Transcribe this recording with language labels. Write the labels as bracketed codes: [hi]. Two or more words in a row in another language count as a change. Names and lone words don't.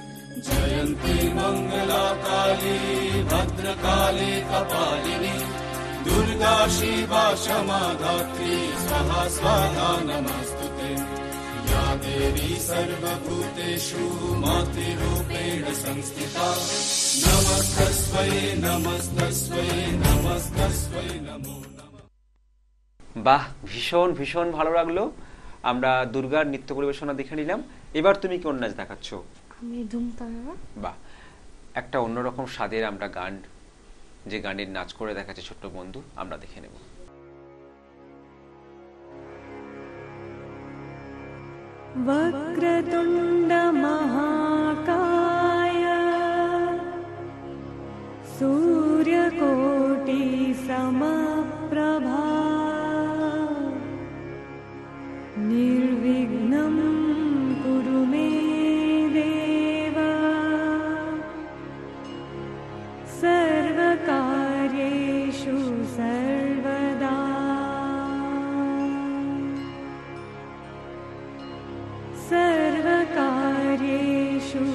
[sa] जयन्ती मङ्गला काली भद्रकाली कपालिनी दुर्गा शिवा क्षमा धात्री स्वाहा स्वाहा नमस्तुते। या देवी सर्वभूतेषु मातृरूपेण संस्थिता नमस्तस्मै नमस्तस्मै नमस्तस्मै नमो नमः। [bn] বাহ, ভীষণ ভীষণ ভালো লাগলো। আমরা দুর্গার নৃত্য পরিবেশনা দেখে নিলাম। এবার তুমি কোন নাচ দেখাচ্ছ? আমি ধুমতারা। বাহ, একটা অন্যরকম স্বাদের আমরা গান, যে গানের নাচ করে দেখাচ্ছে ছোট্ট বন্ধু, আমরা দেখে নেব। [sa] वक्रतुण्ड महाकाय सूर्यकोटि समप्रभा निर्विघ्नं कुरु मे देव सर्वकार्येषु सर्वदा सर्वकार्येषु